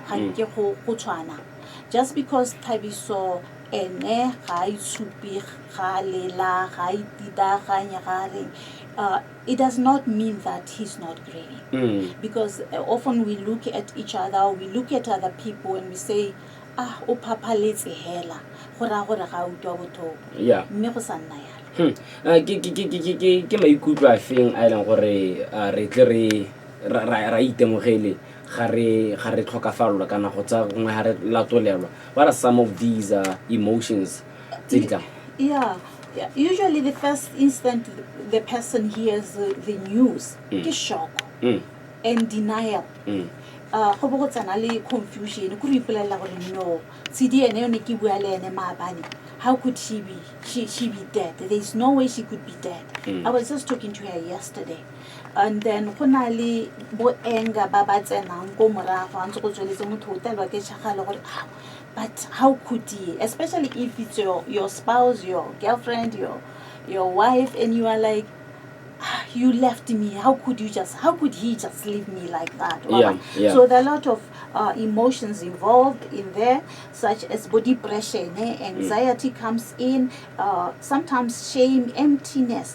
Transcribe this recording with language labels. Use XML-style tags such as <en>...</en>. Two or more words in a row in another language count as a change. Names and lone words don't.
<en>Just because Thabiso it does not mean that he's not grieving. Because often we look at each other, we look at other people and we say,</en> <tn>o papa letse hela gora ga utwa bothoko mme go sa nna yalo. Ke maikutlo a feng a ileng gore re tle ra itemogele ga re tlhokafalwa kana go tsa gongwe ga re latolelwa.</tn> <en>What are some of these emotions</en> <tn>tse di tlang?</tn> <en>Usually the first instant the person hears the news, ke shock and denial.</en> <tn>Go bogotsana le confusion go ipolela gore no Tshidi ene yone ke bua le ene maabane.</tn> <en>How could she be dead? There is no way she could be dead. I was just talking to her yesterday. And then</en> <tn>go na le bo enga ba ba tsenang go morago a ntse go tsweletse motho o telwa ke tshagalo gore</tn> <en>but how could he, especially if it's your spouse, your girlfriend, your wife, and you are like, you left me, how could he just leave me like that? So there are a lot of emotions involved in there, such as body pressure, anxiety comes in, sometimes shame, emptiness.</en>